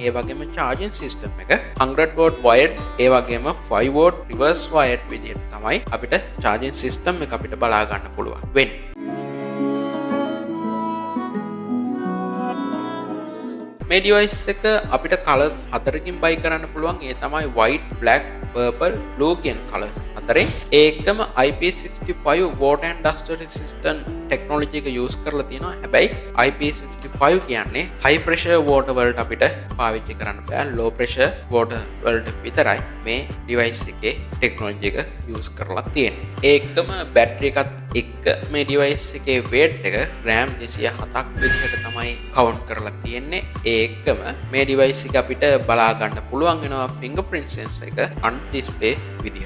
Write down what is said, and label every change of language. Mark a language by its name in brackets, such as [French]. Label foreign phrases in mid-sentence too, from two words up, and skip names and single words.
[Sinhala] ඒ වගේම [English] charging system [Sinhala] එක [English] 100 watt wired [Sinhala] ඒ වගේම [English] 5 watt reverse wired [Sinhala] විදිහට තමයි අපිට [English] charging system [Sinhala] එක අපිට බලා ගන්න පුළුවන් වෙන්නේ. මේ ඩිවයිස් එක අපිට කලර්ස් හතරකින් බයි කරන්න පුළුවන්. ඒ තමයි [English] white, black, purple, blue [Sinhala] කියන කලර්ස් හතරෙන්. ඒකම [English] IP65 water and dust resistant [Sinhala] ටෙක්නොලොජි එක යූස් කරලා තියෙනවා. හැබැයි IP65 කියන්නේ [English] high pressure water [Sinhala] වලට අපිට පාවිච්චි කරන්න බෑ. [English] low pressure water [Sinhala] වලට විතරයි මේ ඩිවයිස් එකේ ටෙක්නොලොජි එක යූස් කරලා තියෙන්නේ. ඒකම බැටරි එකත් එක්ක මේ ඩිවයිස් එකේ weight එක gram 207ක් විදිහට තමයි කවුන්ට් කරලා තියෙන්නේ. ඒකම මේ ඩිවයිස් එක අපිට බලා ගන්න පුළුවන් වෙනවා [English] fingerprint sensor [Sinhala] එක [English] on display [Sinhala] විදිහට.